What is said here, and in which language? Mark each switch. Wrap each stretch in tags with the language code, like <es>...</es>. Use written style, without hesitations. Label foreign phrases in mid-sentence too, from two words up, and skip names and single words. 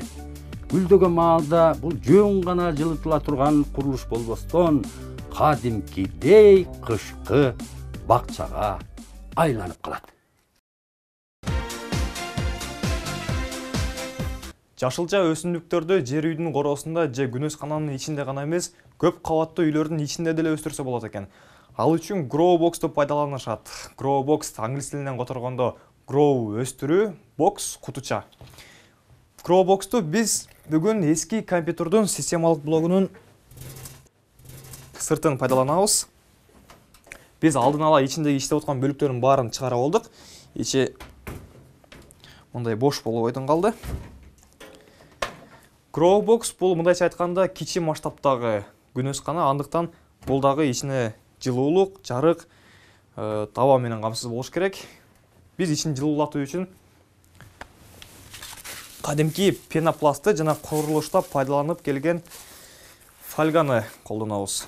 <ky>Гүлдөгөн маалда бул жөн гана жылытыла турган курулуш болбостон кадимкидей кышкы бакчага айланып калат. Жашылча өсүмдүктөрдү жер үйдүн короосунда же күнөскананын ичинде гана эмес, көп кабаттуу үйлөрдүн ичинде деле өстүрсө болот экен. Ал үчүн</ky> <en>grow box'ту</en> <ky>пайдаланышат.</ky> <en>Grow box</en> <ky>англис тилинен которгондо grow өстүрүү, box кутуча.</ky> <en>Grow box'ту</en> <ky>биз бүгүн эски компьютердун системалык блогунун сыртын пайдаланабыз. Биз алдын ала ичиндеги иштеп аткан бөлүктөрдүн баарын чыгара болдук. Ичи мындай бош болуп ойдон калды.</ky> <en>Grow box</en> <ky>бул мындайча айтканда кичи масштабтагы күнөскана, андыктан бул дагы ичине жылуулук, жарык, таба менен камсыз болуш керек. Биз ичин жылуулатуу үчүн кадимки пенопластты жана курулушта пайдаланып келген фольганы колдонобуз.</ky>